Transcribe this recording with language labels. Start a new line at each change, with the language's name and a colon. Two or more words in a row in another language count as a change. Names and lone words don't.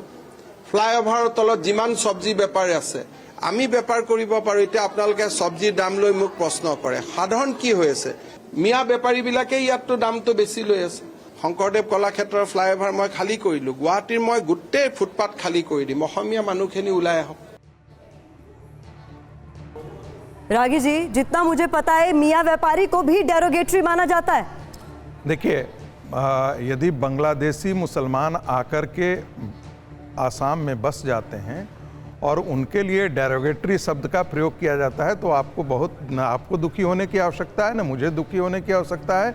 Assamese: ফ্লাইঅভাৰৰ তলত যিমান চব্জি বেপাৰী আছে আমি বেপাৰ কৰিব পাৰোঁ। এতিয়া আপোনালোকে চব্জিৰ দাম লৈ মোক প্ৰশ্ন কৰে, সাধাৰণ কি হৈ আছে? মিয়া বেপাৰীবিলাকে ইয়াততো দামটো বেছি লৈ আছে। শংকৰদেৱ কলাক্ষেত্ৰৰ ফ্লাইঅভাৰ মই খালী কৰিলোঁ, গুৱাহাটীৰ মই গোটেই ফুটপাথ খালী কৰি দিম, অসমীয়া মানুহখিনি ওলাই আহক।
Hindi: रागी जी, जितना मुझे पता है मियाँ व्यापारी को भी डेरोगेटरी माना जाता है। देखिए, यदि बांग्लादेशी मुसलमान आकर के आसाम में बस जाते हैं और उनके लिए डेरोगेटरी शब्द का प्रयोग किया जाता है तो आपको दुखी होने की आवश्यकता है, ना मुझे दुखी होने की आवश्यकता है।